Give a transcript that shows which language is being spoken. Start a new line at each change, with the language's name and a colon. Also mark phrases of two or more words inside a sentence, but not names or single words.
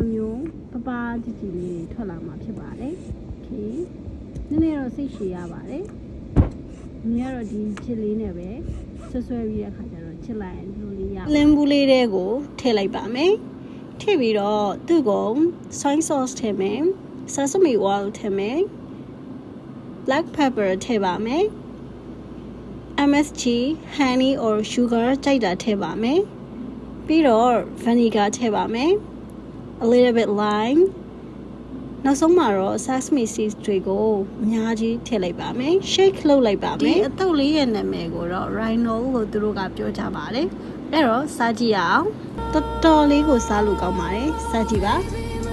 Burmese: လိုမျိုးပပကြည့်ကြည့်လေးထွက်လာမှာဖြစ်ပါတယ်โอเคနည်းနည်းတော့စိတ်ရှည်ရပါတယ်မြင်ရတော့ဒီချစ်လေးနဲ့ပဲဆွဲ ပြီးတဲ့အခါကျတော့ချစ်လိုက်ရင်ဒီလိုလေးရလင်းဘူးလေးတွေကိုထည့်လိုက်ပါမယ်ထည့်ပြီးတော့သူ့ကို
English: soy sauce
Burmese: ထည့်မယ်
English: sesame oil
Burmese: ထည့်မယ်
English: black pepper
Burmese: ထည့်ပါမယ်
English: MSG honey or sugar
Burmese: ကြိုက်တာထည့်ပါမယ်ပြီးတော့ vinegar ထည့်ပါမယ်
English: a little bit lime
Burmese: နောက်ဆုံးမှာတော့
English: sesame seeds
Burmese: တွေကိုအများကြီးထည့်လိုက်ပါမယ် shake လုပ်လိုက်ပါမယ်ဒီအတုပ်လေးရဲ့နာမည်ကိုတော့ rhino လို့သူတို့ကပြောကြပါတယ်အဲ့တော့စားကြည့်ရအောင်တော်တော်လေးကိုစားလို့ကောင်းပါတယ်စားကြည့်ပါ